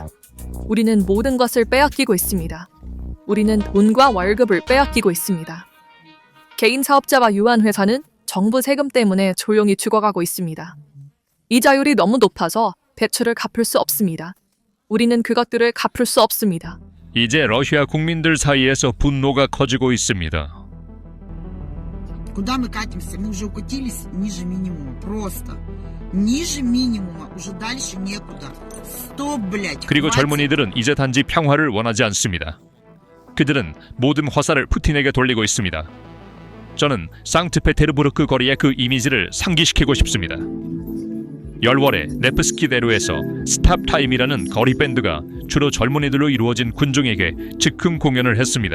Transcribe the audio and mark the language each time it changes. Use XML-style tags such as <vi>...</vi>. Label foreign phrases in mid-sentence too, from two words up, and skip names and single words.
<ko>우리는 모든 것을 빼앗기고 있습니다. 우리는 돈과 월급을 빼앗기고 있습니다. 개인 사업자와 유한회사는 정부 세금 때문에 조용히 죽어가고 있습니다. 이자율이 너무 높아서 대출을 갚을 수 없습니다. 우리는 그것들을 갚을 수 없습니다. 이제 러시아 국민들 사이에서 분노가 커지고 있습니다.</ko> <ru>Куда мы катимся? Мы уже укатились ниже минимума. Просто. Ниже минимума. Уже дальше некуда. Стоп, блядь.</ru> <ko>그리고</ko> <ru>хватит.</ru> <ko>젊은이들은 이제 단지 평화를 원하지 않습니다. 그들은 모든 화살을 푸틴에게 돌리고 있습니다. 저는 상트페테르부르크 거리의 그 이미지를 상기시키고 싶습니다. 열월에 네프스키 대로에서 스탑타임이라는 거리 밴드가 주로 젊은이들로 이루어진 군중에게 즉흥 공연을 했습니다.</ko>